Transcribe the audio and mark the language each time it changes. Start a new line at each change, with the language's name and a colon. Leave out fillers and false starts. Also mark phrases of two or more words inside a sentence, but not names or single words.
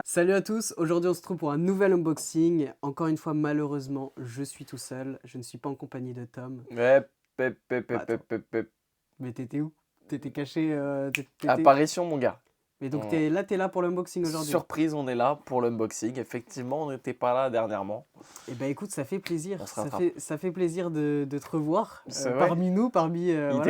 French: Salut à tous, aujourd'hui on se trouve pour un nouvel unboxing. Encore une fois, malheureusement, je suis tout seul, je ne suis pas en compagnie de Tom. Ouais, pep, pep, Bah pep, attends, pep, pep, pep. mais t'étais où? T'étais caché, Apparition, mon gars. Mais donc On- t'es là pour l'unboxing aujourd'hui. Surprise, on est là pour l'unboxing. Effectivement, on n'était pas là dernièrement. Eh ben écoute, ça fait plaisir, On se rattrape. ça fait plaisir de te revoir C'est vrai? parmi nous, Il était